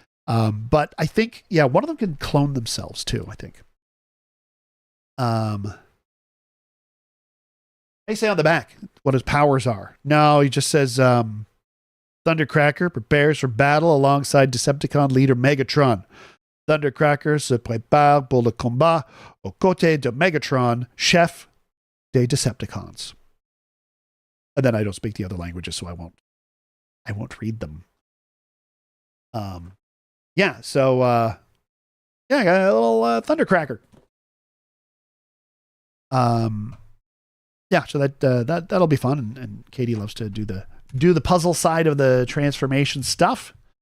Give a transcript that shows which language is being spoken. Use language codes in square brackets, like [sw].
[en] But I think, yeah, one of them can clone themselves too, I think. They say on the back what his powers are. No, he just says Thundercracker prepares for battle alongside Decepticon leader Megatron. [fr] Thundercracker se prépare pour le combat aux côtés de Megatron, chef des Decepticons. [en] And then I don't speak the other languages, so I won't read them. Yeah, so yeah, I got a little Thundercracker. Yeah, so that'll be fun, and Katie loves to do the puzzle side of the transformation stuff.